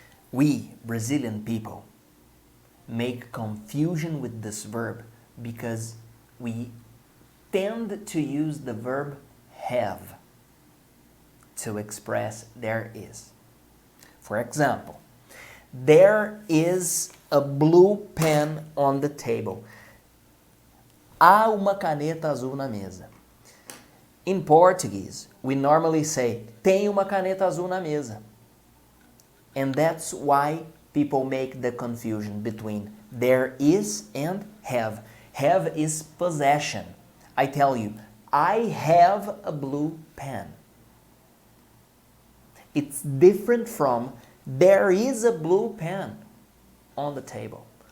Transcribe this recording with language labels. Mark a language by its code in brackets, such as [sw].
[en] We, Brazilian people, make confusion with this verb because we tend to use the verb have to express there is. For example, there is a blue pen on the table. [pt] Há uma caneta azul na mesa. [en] In Portuguese, we normally say, [pt] tem uma caneta azul na mesa. [en] And that's why people make the confusion between there is and have. Have is possession. I tell you, I have a blue pen. It's different from there is a blue pen on the table.